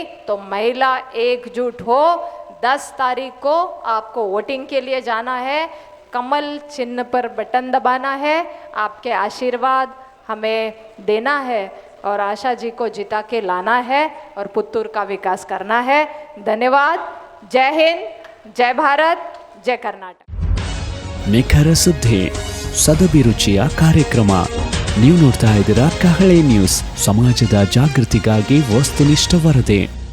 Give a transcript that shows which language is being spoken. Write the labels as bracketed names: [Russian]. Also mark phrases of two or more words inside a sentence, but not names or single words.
[Hindi] तो महिला एकजुट हो, 10 तारीख को आपको वोटिंग के लिए जाना है, कमल चिन्ह पर बटन दबाना है, आपके आशीर्वाद हमें देना है और आशा जी को जिता के लाना है और पुत्तूर का विकास करना है। धन्यवाद। जय हिंद, जय भारत, जय कर्नाटक। [Kannada] ನಿಖರ ಸುದ್ದಿ, ಸದಭಿರುಚಿಯ ಕಾರ್ಯಕ್ರಮ. ನೀವು ನೋಡ್ತಾ ಇದ್ದೀರಾ ಕಹಳೆ ನ್ಯೂಸ್, ಸಮಾಜದ ಜಾಗೃತಿಗಾಗಿ ವಸ್ತುನಿಷ್ಠ ವರದಿ.